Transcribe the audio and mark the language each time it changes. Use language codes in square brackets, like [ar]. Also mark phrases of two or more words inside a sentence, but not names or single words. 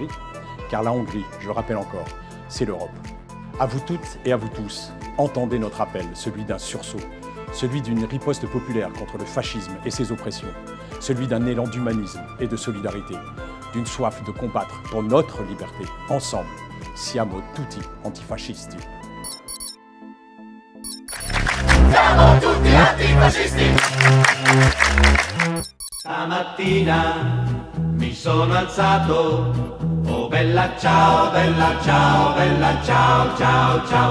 [fr] Car la Hongrie, je le rappelle encore, c'est l'Europe. À vous toutes et à vous tous, entendez notre appel, celui d'un sursaut, celui d'une riposte populaire contre le fascisme et ses oppressions, celui d'un élan d'humanisme et de solidarité, d'une soif de combattre pour notre liberté, ensemble, [it] siamo tutti antifascisti. Siamo tutti antifascisti. Stamattina mi sono alzato, oh bella ciao, bella ciao, bella ciao, ciao, ciao.